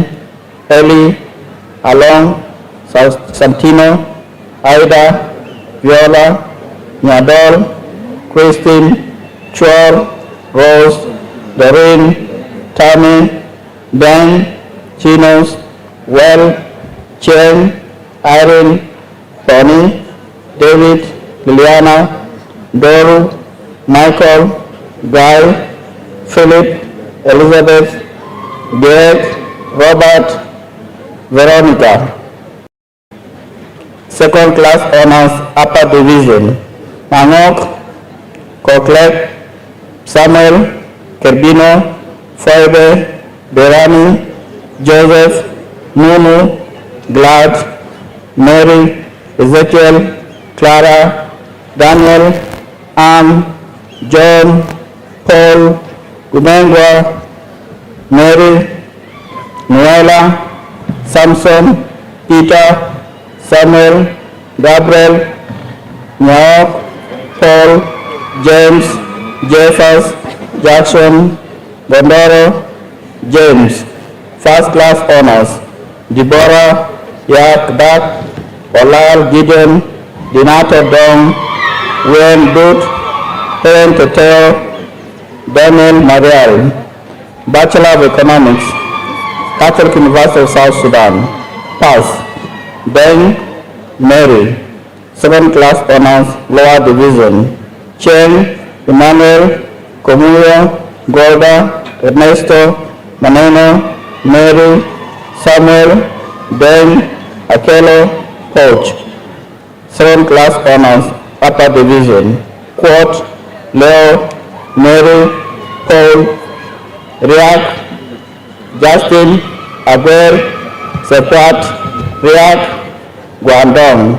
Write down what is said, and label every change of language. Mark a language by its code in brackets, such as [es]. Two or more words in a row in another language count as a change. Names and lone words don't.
[en] Ellie, Along, Santino, Aida, Viola, Nyadol, Christine, Chor, Rose, Doreen, Tammy, Ben, Chinos, Well, Chen, Irene, Tony, David, Liliana, Doru, Michael, Guy, Philip, Elizabeth, Greg, Robert, Veronica. Second class honors, upper division. Manok, Koklet, Samuel, Kerbino, Foibe, Berani, Joseph, Nunu, Glad, Mary, Ezekiel, Clara, Daniel, Ann, John, Paul, Gumengwa, Mary, Noela, Samson, Peter, Samuel, Gabriel, Noah, Paul, James, Jeffers, Jackson, Gondoro, James. First class honors, Deborah, Yak, Dak, Olal, Gideon, Dinato Dong, Wayne Dut, Helen Teteo, Daniel Marial. Bachelor of Economics, Catholic University of South Sudan. Pass. Deng, Mary. Second class honors, lower division. Chen, Emmanuel, Comuyo, Golda, Ernesto, Maneno, Mary, Samuel, Ben, Akelo, Coach. Second class honors, upper division. Quote, Leo, Mary, Paul, Riak, Justin, Aguer, Sepat, Riak, Guangdong.